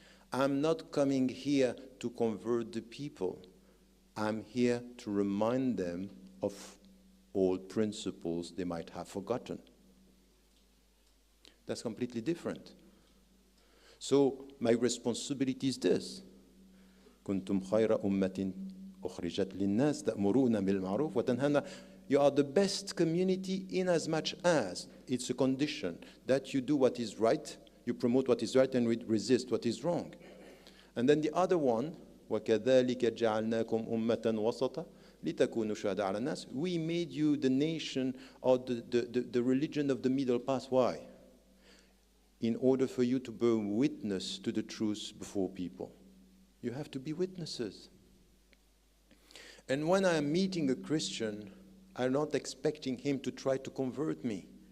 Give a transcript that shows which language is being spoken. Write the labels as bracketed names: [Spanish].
[English] I'm not coming here to convert the people. I'm here to remind them of old principles they might have forgotten. That's completely different. So my responsibility is this. [Arabic] كنتم خير أمة أخرجت للناس تأمرون بالمعروف وتنهون. [English] You are the best community in as much as it's a condition that you do what is right, you promote what is right and resist what is wrong. And then the other one, [Arabic] وَكَذَلِكَ جَعَلْنَاكُمْ أُمَّةً وَسَطًا لِتَكُونُوا شُهَدَاءَ عَلَى النَّاسِ. [English] We made you the nation or the religion of the middle path. Why? In order for you to bear witness to the truth before people. You have to be witnesses. And when I am meeting a Christian, I'm not expecting him to try to convert me.